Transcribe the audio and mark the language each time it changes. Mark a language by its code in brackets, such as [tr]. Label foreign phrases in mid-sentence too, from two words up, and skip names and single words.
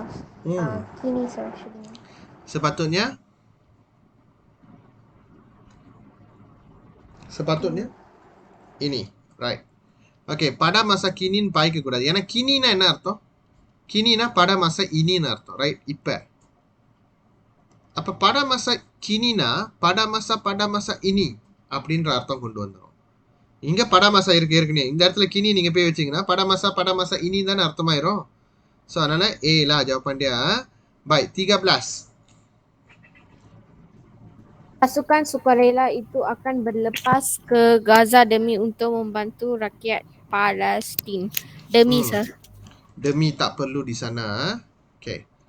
[en] Kini, sir, should [ms] Sepatutnya ini, right? [ta] Okay, [ms] pada masa kini [ta] பாய்க்க கூடாது. ஏன்னா கினினா என்ன அர்த்தம்? கினினா [ms] pada masa ini [ta] ன்னு அர்த்தம், right? இப்ப. அப்ப [ms] pada masa kini [ta] னா [ms] pada masa ini [ta] அப்படின்ற அர்த்தம் கொண்டு வந்துரும். இங்க [ms] pada masa [ta] இருக்கு ஏற்கனவே. இந்த இடத்துல kini நீங்க போய் வச்சீங்கன்னா [ms] pada masa ini [ta] தானே அர்த்தமாயிரும். [ms] So அதனால A lah jawapan dia. Baik, 13. Pasukan sukarela itu akan berlepas ke Gaza demi untuk membantu rakyat Palestin. Demi, sir. Demi tak perlu di sana. Okay.